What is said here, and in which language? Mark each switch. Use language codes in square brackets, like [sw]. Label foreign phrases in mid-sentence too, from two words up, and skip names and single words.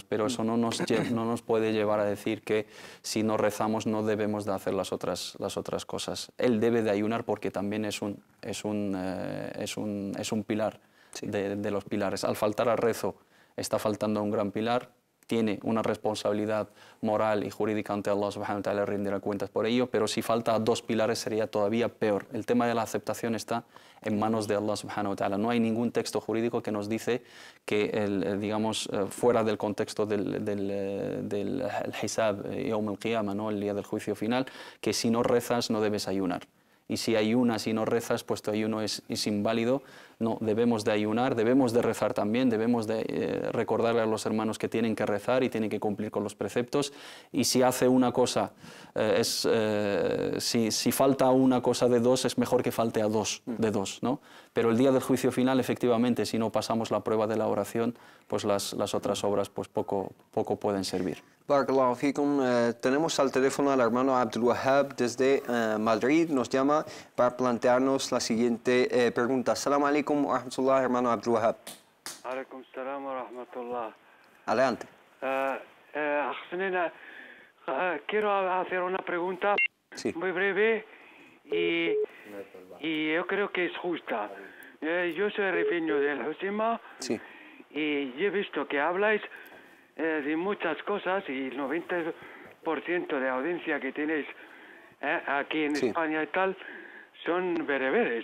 [es] Pero eso no nos puede llevar a decir que si no rezamos no debemos de hacer las otras cosas. Él debe de ayunar porque también es un pilar de los pilares. Al faltar al rezo está faltando un gran pilar. Tiene una responsabilidad moral y jurídica ante Allah [ar] سبحانه وتعالى, [es] rendirá cuentas por ello, pero si falta dos pilares sería todavía peor. El tema de la aceptación está en manos de Allah [ar] سبحانه وتعالى. [es] No hay ningún texto jurídico que nos dice que, digamos, fuera del contexto del [ar] حساب، يوم القيامة, [es] ¿no? El día del juicio final, que si no rezas no debes ayunar. Y si ayunas y no rezas, pues tu ayuno es inválido. No, debemos de ayunar, debemos de rezar también, debemos de recordarle a los hermanos que tienen que rezar y tienen que cumplir con los preceptos. Y si hace una cosa, si falta una cosa de dos, es mejor que falte a dos de dos, ¿no? Pero el día del juicio final, efectivamente, si no pasamos la prueba de la oración, pues las otras obras pues poco pueden servir. [ar] بارك الله فيكم. [es] Tenemos al teléfono al hermano Abdul Wahab desde Madrid. Nos llama para plantearnos la siguiente pregunta. [ar] السلام عليكم ورحمة الله, [es] hermano Abdul Wahab. [ar] عليكم السلام ورحمة الله. [es] Adelante. Quiero hacer una pregunta muy breve y yo creo que es justa. Yo soy rifeño del Husima y he visto que habláis de muchas cosas y el 90% de audiencia que tenéis aquí en España y tal son bereberes.